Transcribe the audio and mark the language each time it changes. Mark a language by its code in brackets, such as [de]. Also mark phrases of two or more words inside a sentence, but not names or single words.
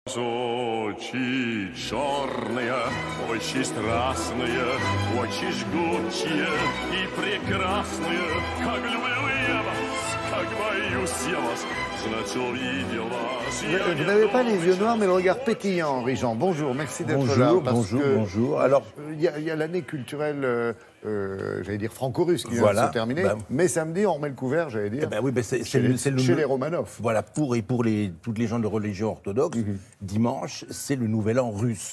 [ru] Очи черные, очень страстные, очень жгучие и прекрасные. Как люблю я вас, как боюсь я вас, знать увидел вас. [fr] Vous n'avez pas les yeux noirs, mais le regard pétillant, Henri Jean. Bonjour, merci d'être là. Bonjour. Alors, il y a l'année culturelle, j'allais dire franco-russe, qui vient voilà, de se terminer. Mais samedi, on remet le couvert, j'allais dire. oui, chez les Romanov. Voilà, pour toutes les gens de religion orthodoxe, dimanche, c'est le Nouvel An russe.